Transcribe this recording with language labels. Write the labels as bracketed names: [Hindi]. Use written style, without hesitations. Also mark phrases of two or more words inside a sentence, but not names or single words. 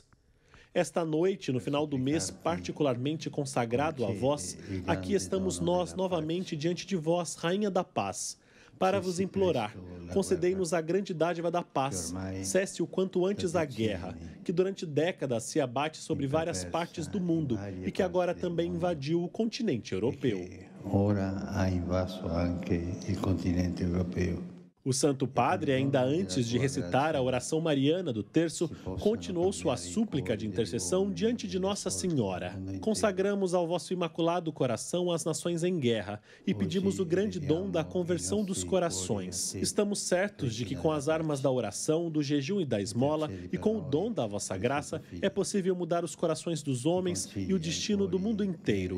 [Portuguese] Esta noite, no final do mês, particularmente consagrado a vós, aqui estamos nós novamente diante de vós, Rainha da Paz, para vos implorar, concedei-nos a grande dádiva da paz, cesse o quanto antes a guerra, que durante décadas se abate sobre várias partes do mundo e que agora também invadiu o continente europeu. [Italian] Ora ha invaso anche il continente europeo. [Portuguese] O Santo Padre, ainda antes de recitar a oração mariana do terço, continuou sua súplica de intercessão diante de Nossa Senhora. Consagramos ao vosso imaculado coração as nações em guerra e pedimos o grande dom da conversão dos corações. Estamos certos de que com as armas da oração, do jejum e da esmola e com o dom da vossa graça, é possível mudar os corações dos homens e o destino do mundo inteiro.